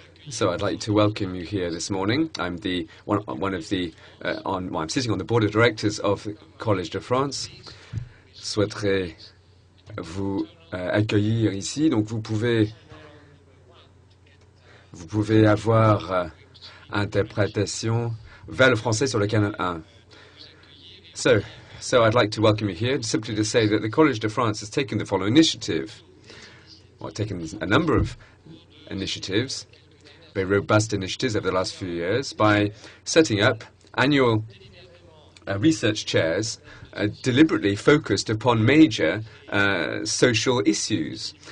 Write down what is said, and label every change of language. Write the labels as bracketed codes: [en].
[en] So I'd like to welcome you here this morning. I'm I'm sitting on the board of directors of the Collège de France. [fr] Je souhaiterais vous accueillir ici. Donc vous pouvez avoir interprétation vers le français sur le canal 1. [en] So I'd like to welcome you here simply to say that the Collège de France has taken the following initiative, or taken a number of initiatives, very robust initiatives over the last few years, by setting up annual research chairs deliberately focused upon major social issues.